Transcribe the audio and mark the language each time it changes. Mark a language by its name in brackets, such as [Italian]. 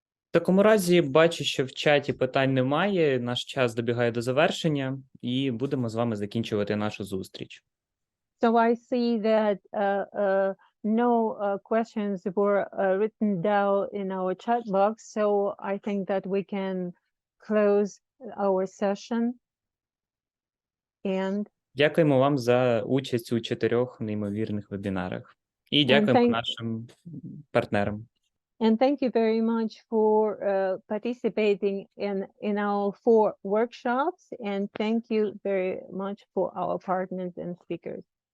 [Ukrainian] В такому разі бачу, що в чаті питань немає, наш час добігає до завершення, і будемо з вами закінчувати нашу зустріч. [English] So I see that no questions were written down in our chat box, so I think that we can close our session. And [Ukrainian] Дякуємо вам за участь у 4 неймовірних вебінарах. І дякуємо нашим партнерам. [English] And thank you very much for participating in our 4 workshops. And thank you very much for our partners and speakers.